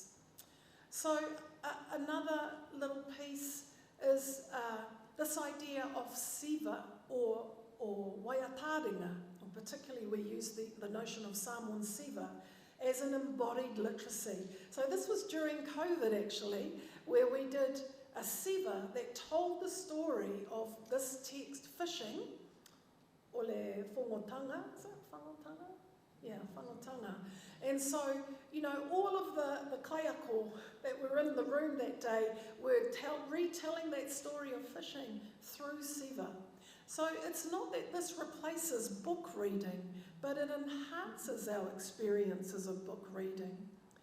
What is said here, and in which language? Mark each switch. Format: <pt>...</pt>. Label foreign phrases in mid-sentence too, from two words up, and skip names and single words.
<en>So another little piece is this idea of siva or waiataringa, or particularly we use the notion of Samoan siva as an embodied literacy. So this was during COVID actually, where we did a siva that told the story of this text, fishing,</en> <sm>o le whongotanga,</sm> <en>is it whangotanga? Yeah, whangotanga. And so, you know, all of the kaiako that were in the room that day were retelling that story of fishing through siva. So it's not that this replaces book reading, but it enhances our experiences of book reading.</en>